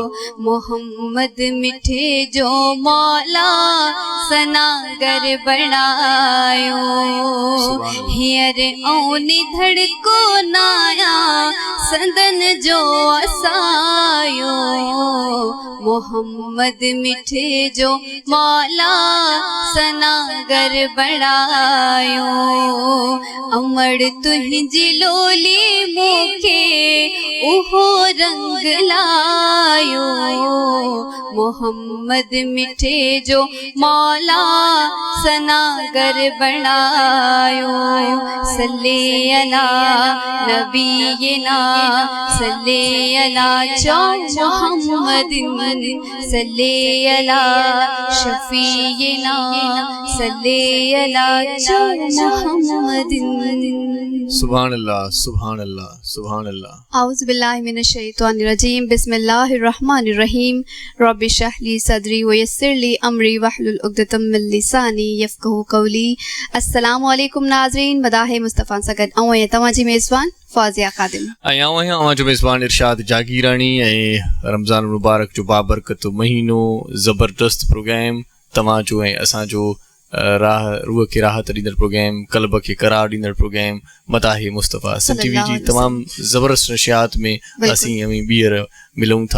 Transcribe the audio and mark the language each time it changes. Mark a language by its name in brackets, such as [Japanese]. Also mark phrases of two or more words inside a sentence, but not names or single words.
[Sindhi] मोहम्मद मिठे जो मौला सनागर बढ़ायो हियर ओ निधड़ को नाया संदन जो असायो मोहम्मद मिठे जो मौला सनागर बढ़ायो। अमर तुहिंजी लोली मूंखे उहो रंग लायो मोहम्मद मिठे जो मौला सनागर बढ़ायो। [Arabic] صل على نبينا صل على جو محمدٍ صل على شفيعنا صل على جو محمدٍ. سبحان الله سبحان الله سبحان الله. أعوذ بالله من الشيطان الرجيم بسم الله الرحمن الرحيم رب اشرح لي صدري ويسر لي أمري واحلل عقدة من لساني يفقهوا قولي. السلام عليكم [Sindhi] नाज़रीन मदाह मुस्तफ़ा सगद ऐं तव्हांजी मेज़बान फ़ाज़िया ख़ादिम ऐं जो मेज़बान इरशाद जागीरानी ऐं रमज़ान मुबारक जो बाबरकत महीनो ज़बरदस्त प्रोग्राम तव्हां जो ऐं असांजो रूह खे राहत ॾींदड़ प्रोग्राम क़ल्ब खे करार ॾींदड़ प्रोग्राम मदाह मुस्तफ़ा सिंध टीवी जी तमामु ज़बरदस्त नशियात में असीं ॿीहर मिलूं था।